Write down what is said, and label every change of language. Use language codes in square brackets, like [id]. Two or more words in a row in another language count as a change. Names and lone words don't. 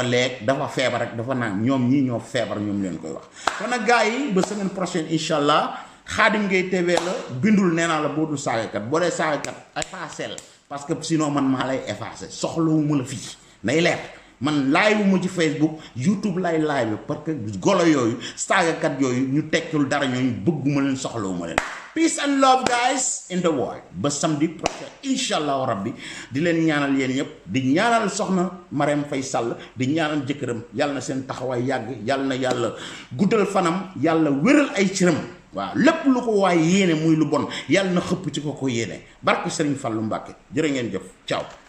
[wo] lekk dafa feebar ak dafa naan ñoom ñii ñoo feebar ñoom leen koy wax kon nag gars yi ba [fr] semaine prochaine [ar] إن شاء الله [wo] Khadim Gueye TV la bindul nee naa la boo dul saagakat boo dee saagakat [fr] effacé parce que sinon [wo] man maa lay effacé soxlawuma la fii nay leer man live mu ci Facebook YouTube lay live parce que golo yooyu saagakat yooyu ñu tekkul dara ñooñu bëgguma leen soxlawuma leen [en] peace and love guys in the world [wo] ba [fr] samedi prochain [ar] إن شاء الله ربي [wo] di leen ñaanal yéen ñëpp di ñaanal soxna Marème Faye Sall di ñaanal jëkkëram yàlla na seen taxawaay yàgg yàlla na yàlla guddal fanam yàlla wéral ay cëram waaw lépp lu ko waay yéene muy lu bon yàlla na xëpp ci ko yéene barke Serigne Fallou Mbacke jërë ngeen jëf ciao.